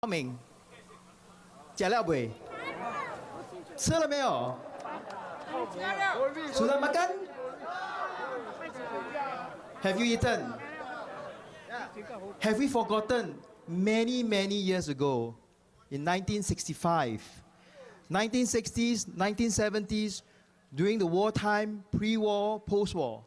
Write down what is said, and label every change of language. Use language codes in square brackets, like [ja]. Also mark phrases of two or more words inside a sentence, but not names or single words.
[zh] 明，吃了没？吃了没有？ [ms] sudah makan? [en] Have you eaten? Have we forgotten many, many years ago, in 1965, 1960s, 1970s, during the wartime, pre-war, post-war?